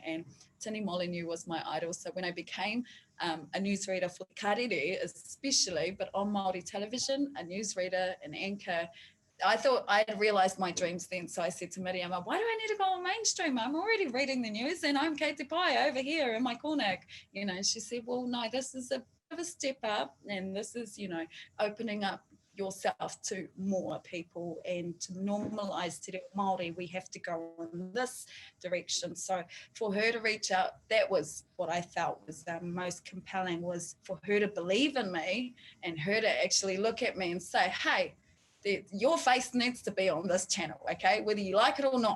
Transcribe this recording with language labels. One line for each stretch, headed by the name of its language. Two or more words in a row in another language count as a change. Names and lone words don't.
English: And Tini Molyneux was my idol. So when I became a newsreader for Karere especially, but on Māori television, a newsreader, an anchor, I thought I had realised my dreams then. So I said to Miriama, why do I need to go on mainstream? I'm already reading the news and I'm
Māori: Kei Te Pai
English: over here in my corner. You know, she said, well, no, this is a bit of a step up, and this is, you know, opening up yourself to more people and to normalise
Māori: te reo Māori,
English: we have to go in this direction. So for her to reach out, that was what I felt was most compelling, was for her to believe in me and her to actually look at me and say, hey, your face needs to be on this channel, okay, whether you like it or not.